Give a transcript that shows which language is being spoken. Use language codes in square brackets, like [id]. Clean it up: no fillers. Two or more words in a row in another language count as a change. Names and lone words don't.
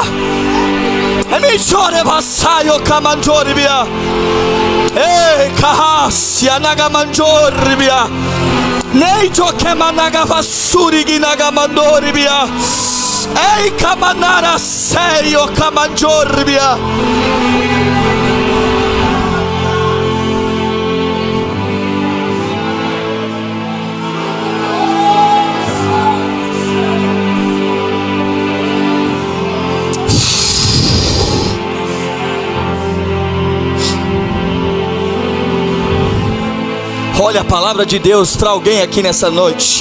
[pt] Emichore vasayo kamanjoribia. Kahasya nagamanjoribia. Neito kemanaga vasurigi nagamandoribia. Kamanara seyo kamanjoribia. Olha a palavra de Deus para alguém aqui nessa noite.